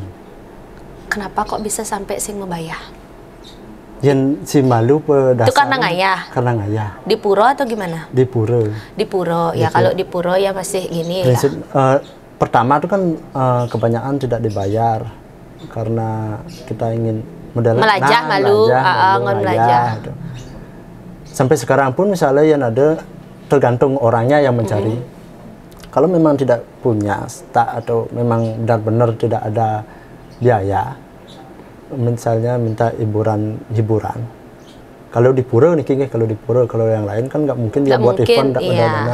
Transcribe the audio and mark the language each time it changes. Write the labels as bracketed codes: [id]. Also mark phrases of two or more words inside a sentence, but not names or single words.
[id] Kenapa kok bisa sampai sing membayar? Yang si malu pada itu karena ngayah. Karena ngayah. Di puro atau gimana? Di puro. Di puro ya kalau di puro ya masih gini ya. Pertama itu kan kebanyakan tidak dibayar karena kita ingin [ban] melajah malu, melajah. [id] Sampai sekarang pun misalnya yang ada tergantung orangnya yang mencari. kalau memang tidak punya stak atau memang benar-benar tidak ada biaya, misalnya minta hiburan. Kalau di pura nih kayaknya, kalau yang lain kan nggak mungkin dia buat event tidak ada dana.